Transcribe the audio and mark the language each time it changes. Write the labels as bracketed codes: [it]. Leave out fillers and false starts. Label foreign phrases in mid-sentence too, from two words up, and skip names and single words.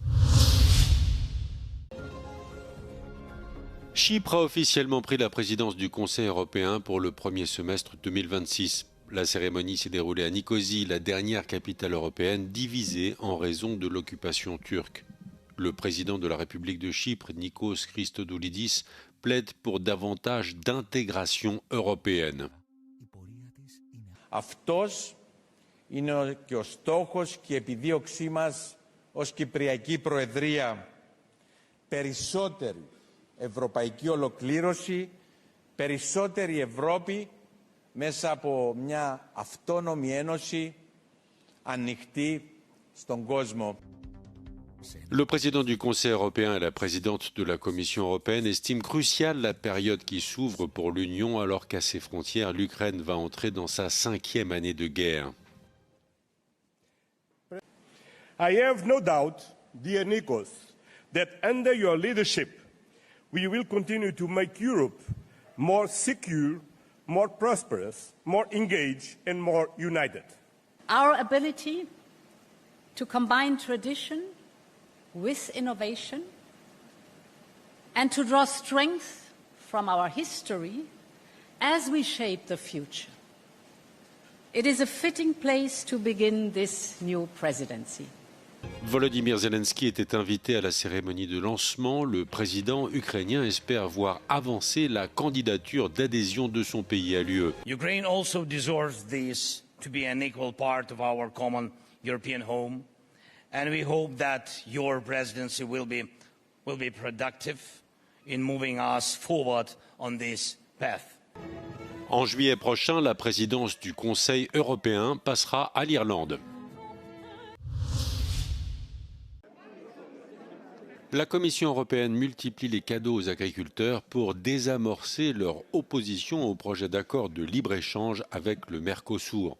[fr] Chypre a officiellement pris la présidence du Conseil européen pour le premier semestre 2026. La cérémonie s'est déroulée à Nicosie, la dernière capitale européenne divisée en raison de l'occupation turque. Le président de la République de Chypre, Nikos Christodoulidis, plaide pour davantage d'intégration européenne. [el] Αυτός είναι και ο στόχος και η επιδίωξή μας ως Κυπριακή Προεδρία. Περισσότερη ευρωπαϊκή ολοκλήρωση, περισσότερη Ευρώπη μέσα από μια αυτόνομη ένωση ανοιχτή στον κόσμο. [fr] Le président du Conseil européen et la présidente de la Commission européenne estiment cruciale la période qui s'ouvre pour l'Union alors qu'à ses frontières, l'Ukraine va entrer dans sa 5e année de guerre. [en] I have no doubt, dear Nikos, that under your leadership, we will continue to make Europe more secure, more prosperous, more engaged, and more united. Our ability to combine tradition with innovation and to draw strength from our history as we shape the future. It is a fitting place to begin this new presidency. [fr] Volodymyr Zelensky était invité à la cérémonie de lancement. Le président ukrainien espère voir avancer la candidature d'adhésion de son pays à l'UE. [en] Ukraine also deserves this to be an equal part of our common European home. And we hope that your presidency will be productive in moving us forward on this path. [fr] En juillet prochain, la présidence du Conseil européen passera à l'Irlande. La Commission européenne multiplie les cadeaux aux agriculteurs pour désamorcer leur opposition au projet d'accord de libre-échange avec le Mercosur.